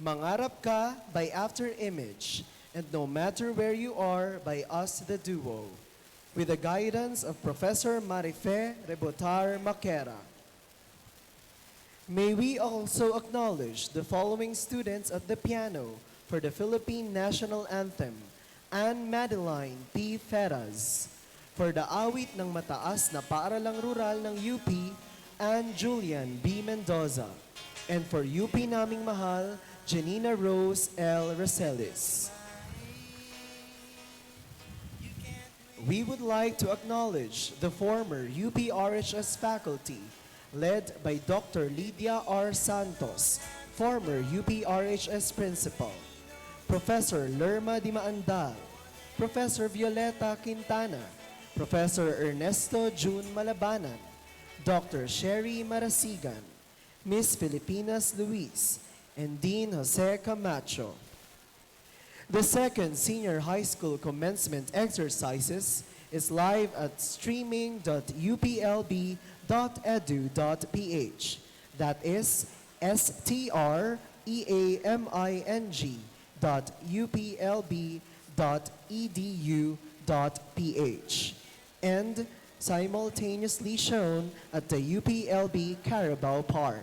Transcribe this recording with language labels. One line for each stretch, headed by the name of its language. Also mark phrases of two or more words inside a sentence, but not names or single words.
English: Mangarap Ka by After Image, and No Matter Where You Are by Us the Duo, with the guidance of Professor Marife Rebotar Maquera. May we also acknowledge the following students at the piano for the Philippine National Anthem: Anne Madeline P. Ferraz. For the awit ng mataas na paaralang rural ng UP, Anne Julian B. Mendoza. And for UP naming mahal, Janina Rose L. Roselis. We would like to acknowledge the former UPRHS faculty, led by Dr. Lydia R. Santos, former UPRHS principal, Professor Lerma Dimaandal, Professor Violeta Quintana, Professor Ernesto June Malabanan, Dr. Sherry Marasigan, Miss Filipinas Luis, and Dean Jose Camacho. The second senior high school commencement exercises is live at streaming.uplb.edu.ph. That is streaming.uplb.edu.ph, and simultaneously shown at the UPLB Carabao Park.